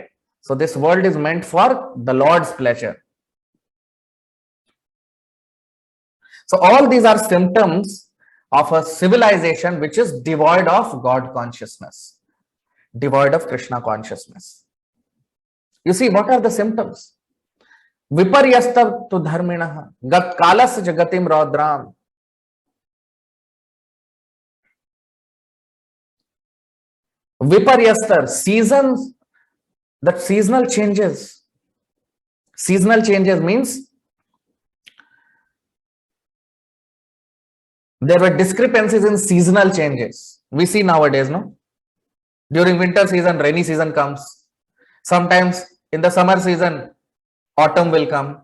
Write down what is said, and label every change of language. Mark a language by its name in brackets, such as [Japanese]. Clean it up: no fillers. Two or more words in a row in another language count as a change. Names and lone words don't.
[English] So this world is meant for the Lord's pleasure. So all these are symptoms of a civilization which is devoid of God consciousness, devoid of Krishna consciousness. You see, what are the symptoms? [Sanskrit] Viparyasta tu dharminah, gat kalas jagatim raudram. [English] Viparyastar, seasons, that seasonal changes. Seasonal changes means there were discrepancies in seasonal changes. We see nowadays, no? During winter season, rainy season comes. Sometimes in the summer season, autumn will come.